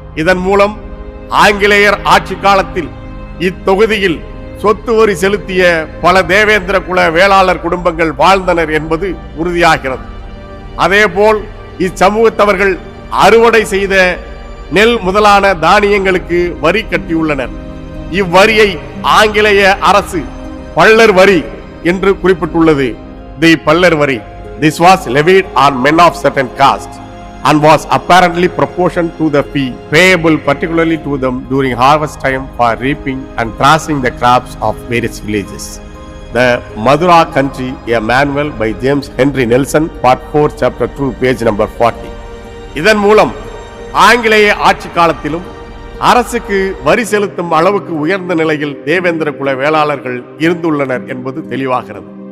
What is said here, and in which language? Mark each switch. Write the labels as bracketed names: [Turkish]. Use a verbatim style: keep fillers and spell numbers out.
[Tamil] இதன் மூலம் ஆங்கிலேயர் ஆட்சி காலத்தில் இத்தொகுதியில் சொத்து வரி செலுத்திய பல தேவேந்திர குல வேளாளர் குடும்பங்கள் வாழ்ந்தனர் என்பது உறுதியாகிறது. அதேபோல் இச்சமூகத்தவர்கள் அறுவடை செய்த நெல் முதலான தானியங்களுக்கு வரி கட்டியுள்ளனர். இவ்வரியை ஆங்கிலேய அரசு பள்ளர் வரி என்று குறிப்பிட்டுள்ளது. தி பள்ளர் வரி. [English] This was levied on men of certain caste and was apparently proportioned to the fee payable particularly to them during harvest time for reaping and thrashing the crops of various villages. The Madura Country, a manual by James Henry Nelson, Part four, Chapter two, page number forty. [Tamil] இதன் மூலம் ஆங்கிலேய ஆட்சி காலத்திலும் அரசுக்கு வரி செலுத்தும் அளவுக்கு உயர்ந்த நிலையில் தேவேந்திர குல வேளாளர்கள் இருந்துள்ளனர் என்பது தெளிவாகிறது.